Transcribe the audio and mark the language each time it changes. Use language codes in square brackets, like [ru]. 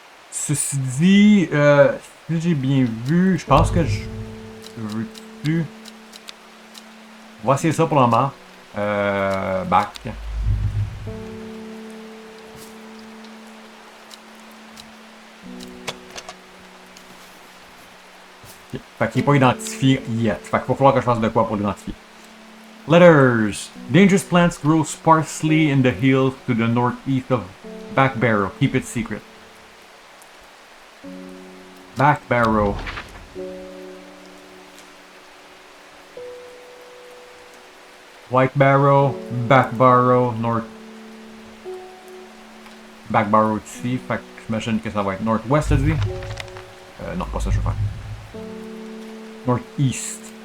[fr] Ceci dit, si j'ai bien vu, je pense que je veux plus. On va essayer ça pour le moment. [en] Back. Okay. [fr] Fait qu'il n'est pas identifié yet. Fait qu'il va falloir que je fasse de quoi pour l'identifier. [en] Letters. Dangerous plants grow sparsely in the hills to the northeast of Back Barrow. Keep it secret. Back Barrow. White Barrow, Back Barrow, North. [fr] Back Barrow ici, fait que j'imagine que ça va être Northwest, t'as dit? Non, pas ça, je vais faire. Northeast.